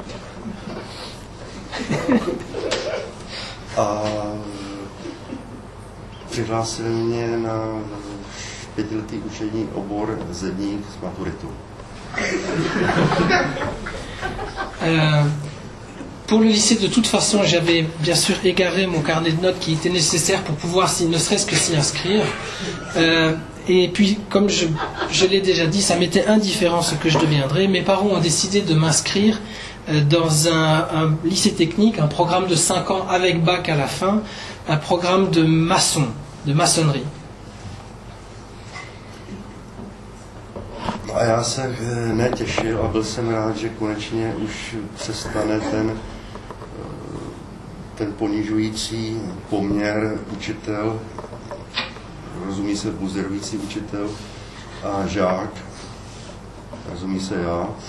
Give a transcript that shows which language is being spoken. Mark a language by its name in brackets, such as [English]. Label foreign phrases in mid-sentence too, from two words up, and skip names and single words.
[Czech] A přihlásili mě na 5letý učební obor zedník s maturitou. [French] Pour le lycée, de toute façon, j'avais bien sûr égaré mon carnet de notes qui était nécessaire pour pouvoir, ne serait-ce que s'y inscrire. Et puis, comme je l'ai déjà dit, ça m'était indifférent ce que je deviendrais. Mes parents ont décidé de m'inscrire dans un lycée technique, un programme de 5 ans avec bac à la fin, un programme de maçonnerie. [Czech] A já se netěšil a byl jsem rád, že konečně už se stane ten ten ponižující poměr učitel, rozumí se buzerující učitel a žák, rozumí se já,